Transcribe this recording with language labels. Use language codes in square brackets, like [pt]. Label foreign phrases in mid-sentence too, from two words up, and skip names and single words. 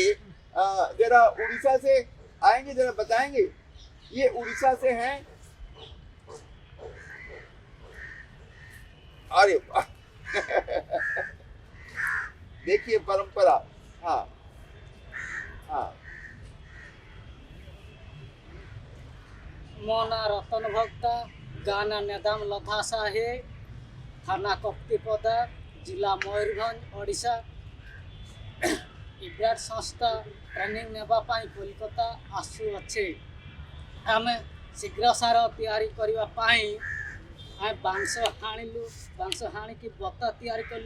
[hi] जरा उड़ीसा से आएंगे, जरा बताएंगे। ये उड़ीसा से हैं। अरे वाह देखिए परंपरा। हाँ हाँ, [or] ମୋନା ରତନ ଭକ୍ତା, ଗାନା ନେଦାମ ଲଥା ସାହେ, ଥାନା କପ୍ତିପଦା, ଜିଲ୍ଲା ମୟୂରଭଞ୍ଜ, ଓଡ଼ିଶା। ଇବ୍ରାଡ ସଂସ୍ଥା ଟ୍ରେନିଂ ନେବା ପାଇ କୋଲକାତା ଆସୁ ଅଛେ। ଆମେ ଶୀଘ୍ର ସାର ତିଆରି କରିବା ପାଇ ଆମେ ବାଉଁଶ ହାଣିଲୁ, ବାଉଁଶ ହାଣିକି ବତା ତିଆରି କଲୁ।